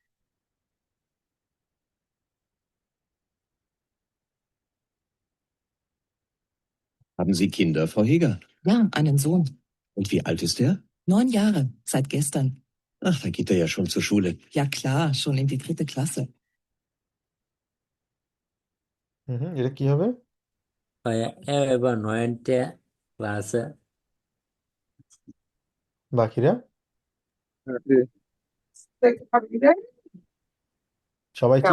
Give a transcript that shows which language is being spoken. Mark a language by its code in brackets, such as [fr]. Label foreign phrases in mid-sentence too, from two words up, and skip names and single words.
[de] Haben Sie Kinder, Frau Heger? Ja, einen Sohn. Und wie alt ist er? 9 Jahre, seit gestern. Ach, da geht er ja schon zur Schule. Ja klar, schon in die 3. Klasse. [bn] এটা কি হবে? ভাইয়া এ এবার 9টা ক্লাসে বাকিরা সবাই কি